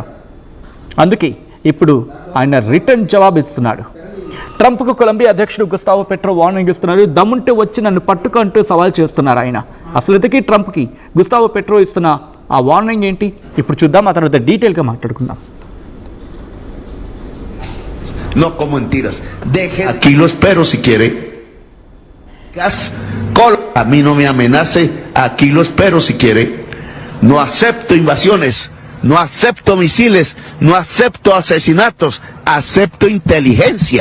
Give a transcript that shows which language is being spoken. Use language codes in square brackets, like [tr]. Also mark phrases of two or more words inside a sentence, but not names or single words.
[te] అందుకే ఇప్పుడు ఆయన రిటర్న్ జవాబు ఇస్తున్నాడు. ట్రంప్కు కొలంబియా అధ్యక్షుడు గుస్తావో పెట్రో వార్నింగ్ ఇస్తున్నారు. దమ్ముంటే వచ్చి నన్ను పట్టుకో అంటూ సవాల్ చేస్తున్నారు ఆయన. అసలు ఇంతకీ ట్రంప్కి గుస్తావో పెట్రో ఇస్తున్న ఆ వార్నింగ్ ఏంటి ఇప్పుడు చూద్దాం, ఆ తర్వాత డీటెయిల్గా మాట్లాడుకుందాం. [es] No como mentiras. Deje aquí lo espero si quiere. A mí no me amenace. Aquí lo espero si quiere. No acepto invasiones. No acepto misiles. No acepto asesinatos. Acepto inteligencia.